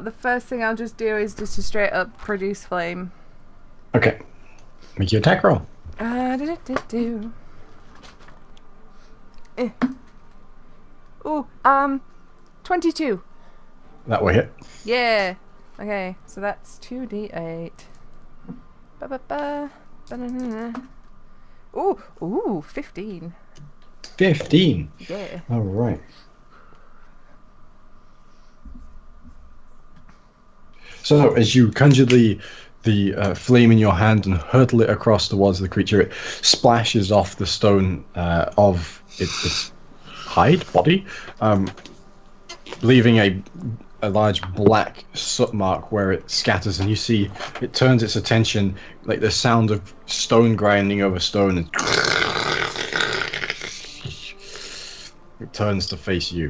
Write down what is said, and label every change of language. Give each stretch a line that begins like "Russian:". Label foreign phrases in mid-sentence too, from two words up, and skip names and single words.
English: The first thing I'll just do is just a straight up produce flame. Okay. Make your attack roll. Do. Ooh, 22. That will hit. Yeah. Okay, so that's 2d8. Ba-ba-ba. Ba-na-na-na. Ooh, 15. 15. Yeah. All right. So as you conjure the flame in your hand and hurtle it across towards the creature, it splashes off the stone of its body, leaving a large black soot mark where it scatters, and you see it turns its attention, like the sound of stone grinding over stone, and it turns to face you.